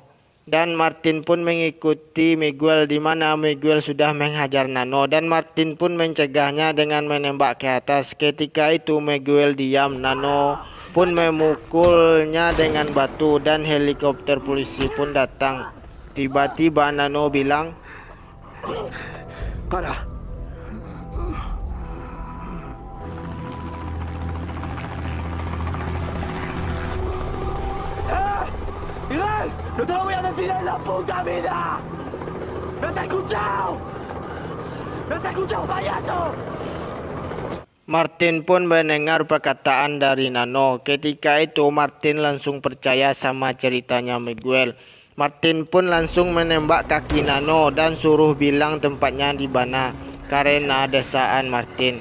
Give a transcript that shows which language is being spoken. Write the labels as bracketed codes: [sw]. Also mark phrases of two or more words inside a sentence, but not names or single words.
[id] Dan Martin pun mengikuti Miguel di mana Miguel sudah menghajar Nano. Dan Martin pun mencegahnya dengan menembak ke atas. Ketika itu, Miguel diam. Nano pun memukulnya dengan batu dan helikopter polisi pun datang. Tiba-tiba Nano bilang, [es] ¡Para! ¡Miguel! ¡No te lo voy a decir en la puta vida! ¡No te he escuchado! ¡No te he escuchado, payaso! [id] Martin pun mendengar perkataan dari Nano. Ketika itu Martin langsung percaya sama ceritanya Miguel. Martin pun langsung menembak kaki Nano dan suruh bilang tempatnya di mana. Karena desaan Martin.